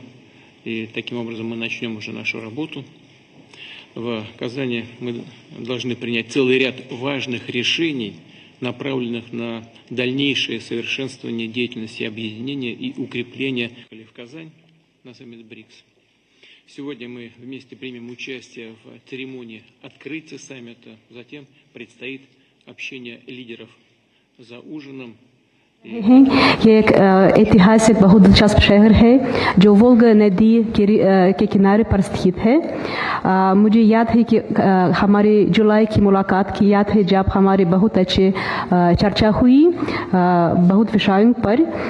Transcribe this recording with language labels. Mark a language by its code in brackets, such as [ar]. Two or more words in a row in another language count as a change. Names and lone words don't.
[ru] И таким образом мы начнем уже нашу работу. В Казани мы должны принять целый ряд важных решений, направленных на дальнейшее совершенствование деятельности объединения и укрепление в Казань на саммит БРИКС. Сегодня мы вместе примем участие в церемонии открытия саммита. Затем предстоит общение лидеров за ужином. [hi] हैं। ये एक ऐतिहासिक बहुत दिलचस्प शहर है जो वोल्गा नदी के किनारे पर स्थित है। मुझे याद है कि हमारे जुलाई की मुलाकात की याद है जब हमारे बहुत अच्छे चर्चा हुई बहुत विषयों पर।